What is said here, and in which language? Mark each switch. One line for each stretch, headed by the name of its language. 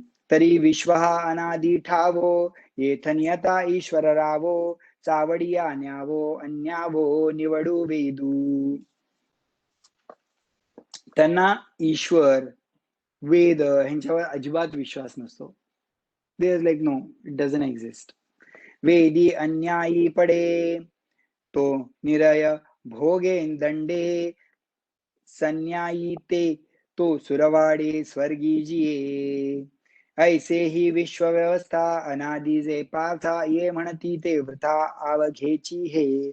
Marathi: तरी विश्व हा अनादी ठावो येथनियता ईश्वर रावो चावडिया न्यावो अन्यावो निवडू वेदू. त्यांना ईश्वर वेद ह्यांच्यावर अजिबात विश्वास नसतो.
English: They are like no, it doesn't exist.
Marathi: वेदी अन्यायी पडे तो निरय भोगेन दंडे, संन्यायी ते तो सुरवाडे स्वर्गी जिये. ऐसे ही विश्व व्यवस्था अनादी जे पार्था ये म्हणती ते वृथा आवघेची हे.